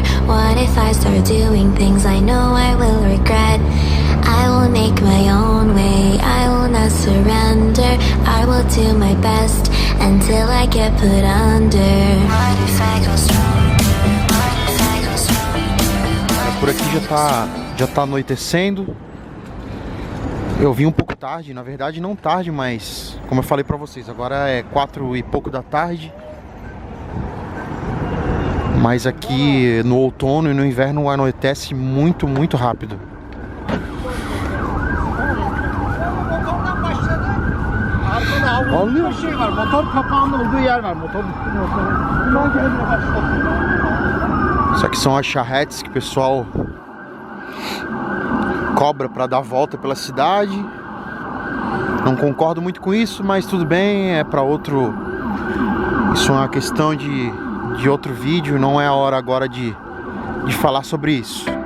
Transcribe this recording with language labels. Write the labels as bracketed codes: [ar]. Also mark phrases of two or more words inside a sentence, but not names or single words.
[en] What if I start doing things I know I will regret? I will make my own way, I will not surrender. I will do my best until I get put under. What if I go stronger? What if I go stronger? [pt] Por aqui já tá anoitecendo. Eu vim um pouco tarde, na verdade não tarde, mas como eu falei pra vocês, agora é 4 e pouco da tarde. Mas aqui no outono e no inverno anoitece muito, muito rápido. [tr] Alıyor. Şey var, motor kapağının olduğu yer var. Motor. [pt] Isso aqui são as charretes que o pessoal cobra para dar volta pela cidade. Não concordo muito com isso, mas tudo bem, é para outro. Isso é uma questão de outro vídeo, não é a hora agora de falar sobre isso.